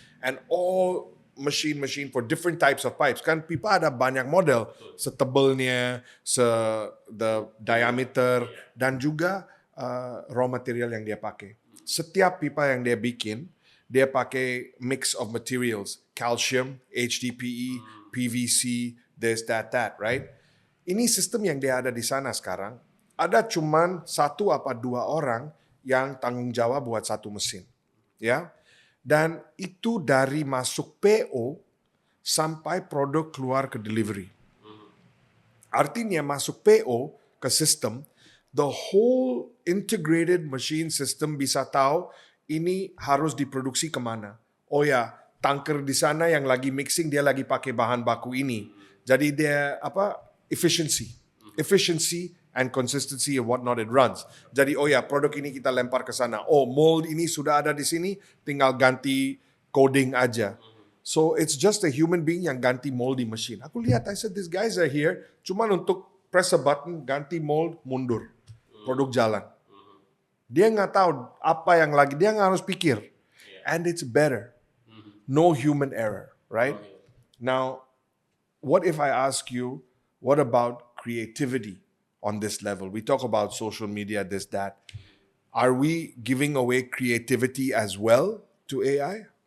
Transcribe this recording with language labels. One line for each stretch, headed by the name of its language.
English: And all machine for different types of pipes.
Indonesian: Kan pipa ada banyak model, setebalnya, the diameter, dan juga raw material yang dia pakai. Setiap pipa yang dia bikin, dia pakai mix of materials, calcium, HDPE, PVC, this, that, right? Ini sistem yang dia ada di sana sekarang. Ada cuman 1 apa 2 orang yang tanggung jawab buat satu mesin. Ya. Dan itu dari masuk PO sampai produk keluar ke delivery. Artinya masuk PO ke sistem,
English: the whole integrated machine system
Indonesian: bisa tahu ini harus diproduksi kemana. Oh ya, tanker di sana yang lagi mixing dia lagi pakai bahan baku ini. Jadi dia
English: efficiency and consistency of what not it runs.
Indonesian: Jadi oh ya produk ini kita lempar ke sana. Oh mold ini sudah ada di sini, tinggal ganti coding aja.
English: So it's just a human being
Indonesian: yang ganti mold di machine.
English: Aku lihat, I said these guys are here
Indonesian: cuman untuk
English: press a button,
Indonesian: ganti mold, mundur. Produk jalan. Dia nggak tahu apa yang lagi, dia nggak harus pikir.
English: And it's better. No human error, right? Now, what if I ask you, what about creativity on this level? We talk about social media, this, that. Are we giving away creativity as well to AI?